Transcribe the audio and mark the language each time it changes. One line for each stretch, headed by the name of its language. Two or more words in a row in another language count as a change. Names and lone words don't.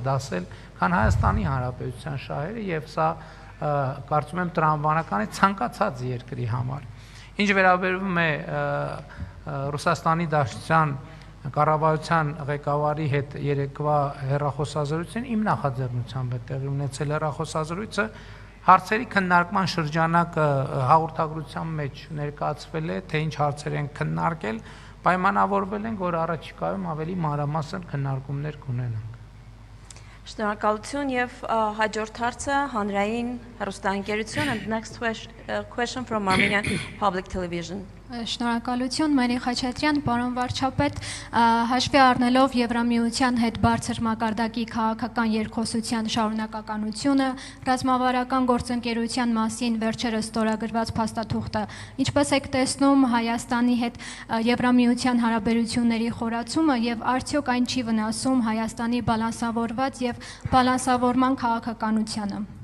Armenian: դասել, քան Հայաստանի Հանրապետության շահերը եւ սա կարծում եմ տրամաբանական է ցանկացած երկրի համար։ Ինչ վերաբերում է Ռուսաստանի Դաշնության կառավարության ղեկավարի հետ երեկվա հեռախոսազրույցին, իմ նախաձեռնությամբ է տեղի ունեցել հեռախոսազրույցը, Հարցերի քննարկման շրջանակը հաղորդագրության մեջ ներկայացվել է, թե ինչ հարցեր են քննարկել, պայմանավորվել ենք, որ առաջիկայում ավելի մանրամասն քննարկումներ կունենանք։ Շնորհակալություն եւ հաջորդ հարցը հանրային հեռուստաընկերություն
English: and next question from Armenian Public Television.
Armenian: Շնորհակալություն Մարի Խաչատրյան, պարոն վարչապետ, հաշվի առնելով Եվրամիության հետ բարձր մակարդակի քաղաքական երկխոսության շարունակականությունը, ռազմավարական գործընկերության մասին վերջերս ստորագրված փաստաթուղթը, ինչպես եք տեսնում Հայաստանի հետ Եվրամիության հարաբերությունների խորացումը եւ արդյոք այն չի վնասում Հայաստանի բալանսավորված եւ բալանսավորման քաղաքականությանը։